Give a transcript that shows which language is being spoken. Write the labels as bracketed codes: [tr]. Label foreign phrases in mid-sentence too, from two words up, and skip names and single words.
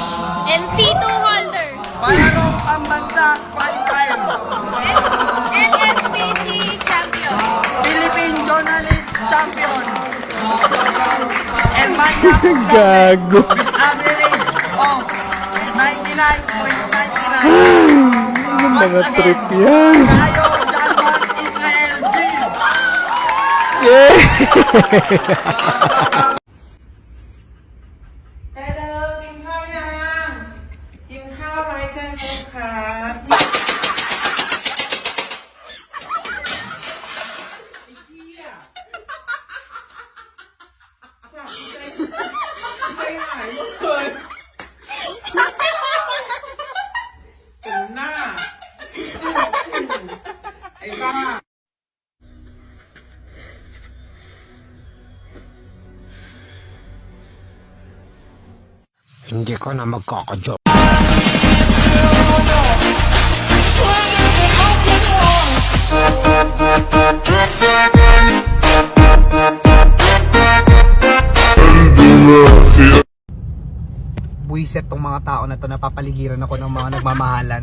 [en] NC2 holder. [tl] Bayarong Pambansa Qualifier. [en] NSPC champion. Philippine Journalist Champion. And Manya [tl] Gago. [en] with average of 99.99. [tl] Anong mga trick yan? Tayo, Denmark, Israel, G. Yeah! [th] Hello กินข้าวยังกินข้าวไหมเต้นไหมคะไอ้เหี้ยสั่งใจหายหมดเลยเป็นหน้าไอ้บ้า [tl] Hindi ko na magkakadyo. Buisit tong mga tao na to, napapaligiran ako ng mga nagmamahalan.